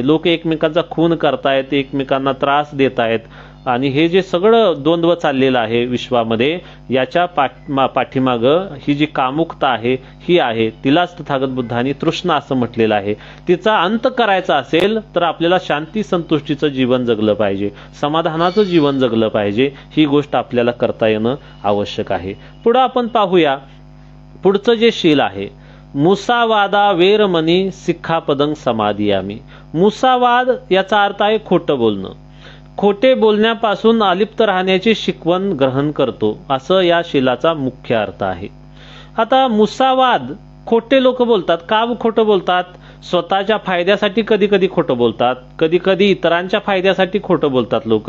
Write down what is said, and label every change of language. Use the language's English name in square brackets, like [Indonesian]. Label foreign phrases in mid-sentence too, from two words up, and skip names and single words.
[Marathi] लोक एकमेकांचा खून करतायत, एकमेकांना त्रास देत आहेत, आणि हे जे सगळं द्वंद्व चाललेलं आहे विश्वामध्ये, याच्या पाठीमागं ही जी कामुकता आहे ही आहे. तिलाच तथागत बुद्धांनी तृष्णा असं म्हटलेलं आहे. तिचा अंत करायचा असेल तर आपल्याला शांती संतुष्टीचं जीवन जगलं पाहिजे, समाधानाचं जीवन जगलं पाहिजे. ही गोष्ट आपल्याला करता येणं आवश्यक आहे. पुढे आपण पाहूया पुढचं जे शील आहे, [Pali] मुसावादा वेरमणी सिक्खापदं समादियामी. [Marathi] मुसावाद याचा अर्थ आहे खोटं बोलणं. खोटे बोलण्यापासून अलिप्त राहण्याची शिकवण ग्रहण करतो, असं या शीलाचा मुख्य अर्थ आहे. आता मुसावाद, खोटे लोक बोलतात. का खोटं बोलतात? स्वतःच्या फायद्यासाठी कधी कधी खोटं बोलतात, कधी कधी इतरांच्या फायद्यासाठी खोटं बोलतात लोक.